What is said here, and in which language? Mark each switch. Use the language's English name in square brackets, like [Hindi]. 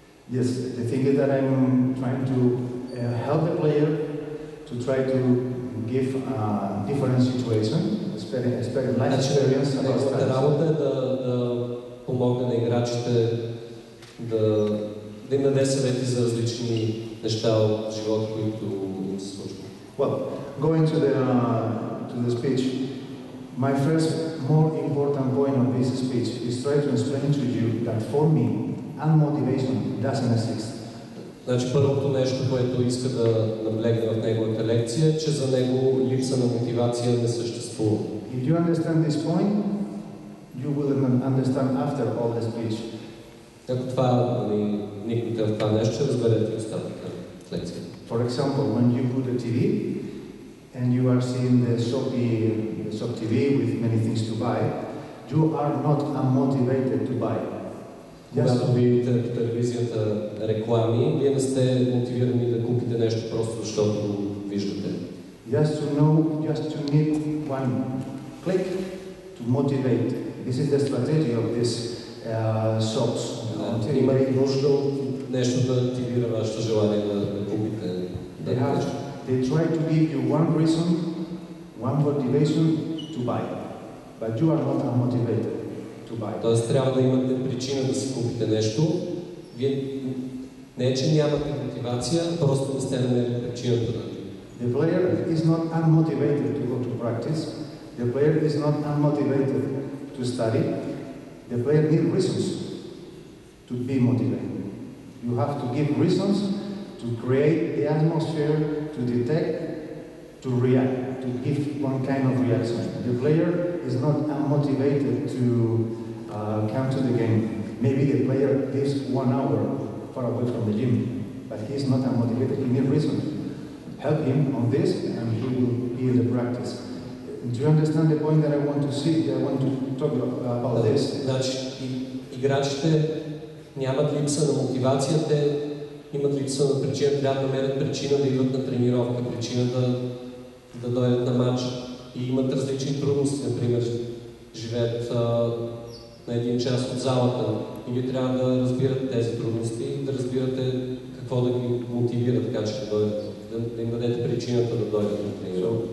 [English] Yes, the thing is that I'm trying to help the player to try to give a different situation, life experience about studies. [Bulgarian] Работа е да помогне на играчите да им даде съвети за различни неща от живота, които им се случват. [English] Well, going to the speech, my first more important point of this speech is try to explain to you that for me, unmotivation doesn't exist. [Bulgarian] Значи първото нещо, което иска да наблегне в неговата лекция, е, че за него липса на мотивация не съществува. [English] If you understand this point, you will understand after all the speech. [Bulgarian] Ако това вникнете в това нещо, ще разберете остатъка от лекцията. [English] For example, when you put a TV and you are seeing the shop TV with many things to buy, you are not unmotivated to buy. [Bulgarian] Когато видите по телевизията реклами, вие не сте мотивирани да купите нещо просто защото го виждате. [English] Just to need one click to motivate. This is the strategy of this shops. [Bulgarian] Има нужда от нещо да активира вашето желание да купите. [English] They try to give you one reason, one motivation to buy, but you are not unmotivated to buy. [Bulgarian] Тоест трябва да имате причина да си купите нещо. Вие не е, че нямате мотивация, просто не сте намерили причината да. [English] The player is not unmotivated to go to practice. The player is not unmotivated to study. The player needs reasons to be motivated. You have to give reasons to create the atmosphere, to detect, to react, to give one kind of reaction. The player is not unmotivated to come to the game. Maybe the player lives 1 hour far away from the gym, but he is not unmotivated. He needs reasons. Help him on this, and he will be in the practice. Do you understand the point that I want to see? I want to talk about this. [Bulgarian] Значи, играчите нямат липса на мотивация, те имат липса на причина, трябва да намерят причина да идват на тренировка, причина да дойдат на матч и имат различни трудности, например, живеят на един част от залата и вие трябва да разбирате тези трудности, да разбирате какво да ги мотивира, така че да дойдат, да им дадете причината да дойдат на тренировка.